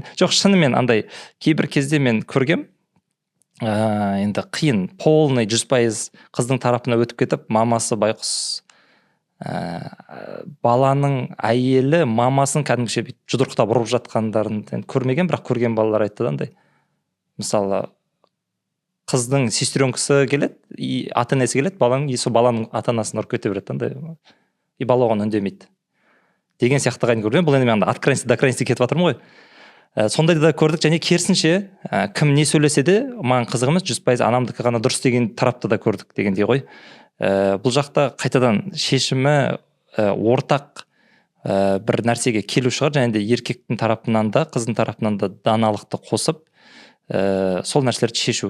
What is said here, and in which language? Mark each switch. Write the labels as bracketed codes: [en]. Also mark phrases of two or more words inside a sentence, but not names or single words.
[kk] Жоқ, шынымен андай кейбір кезде мен көргем, енді қиын, полный 100% қыздың тарапына өтіп кетіп, мамасы байқұс, баланың әйелі мамасын кәдімгіше жұдырықтап ұрып жатқандарын көрмеген, бірақ көрген балалар айтты да андай. Мысалы, қыздың сестренкасы келеді, ата-енесі келеді, баланың ата-анасын ұрып кете береді андай. И бала оған үндемейді деген сияқты қайын көрген. Бұл енді мен [ru] от крайности до крайности [kk] кетіп жатырмын ғой. Сондайды да көрдік, және керісінше кім не сөйлесе де маған қызық емес, 100% анамдікі ғана дұрыс деген тарапты да көрдік дегендей ғой. Бұл жақта қайтадан шешімі ортақ бір нәрсеге келу шығар, және де еркектің тарапынан да қыздың тарапынан да даналықты қосып сол нәрселерді шешу.